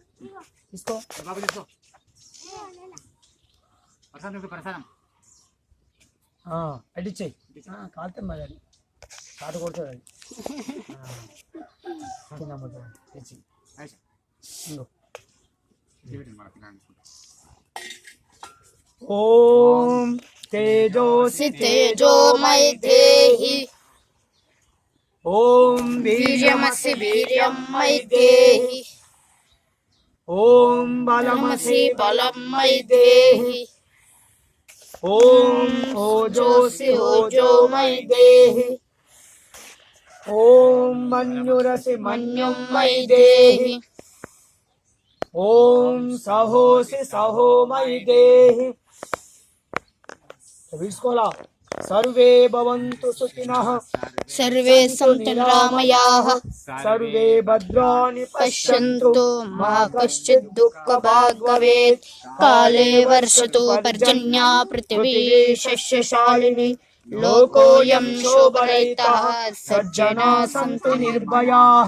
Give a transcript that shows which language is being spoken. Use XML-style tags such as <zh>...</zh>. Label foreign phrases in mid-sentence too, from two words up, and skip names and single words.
<te>తీసుకో అడిచ్చేయి. కాలుతే మరి అది కాటు కొడుతుంది అది. తెచ్చి</te> <sa>ఓం తేజోసి तेजोमय देहि ఓం वीर्यमसि वीर्यं मयि देहि ఓం బలమసి बलमसि बलं मयि देहि ఓం ओजोसि ओजो मयि देहि ఓం మన్యురసి मन्युं मयि देहि ఓం సహోసి సహోమయి దేహి. వీడ్చుకోలా. సర్వే భవంతు సుఖినః, सर्वे सन्तु निरामयाः, सर्वे भद्राणि पश्यन्तु, पश्यन्तु मा कश्चित् दुःखभाग् भवेत्। काले वर्षतु पर्जन्या पृथिवी शस्यशालिनी, लोकोऽयं शोभरहितः सज्जनाः सन्तु निर्भयाः।</sa>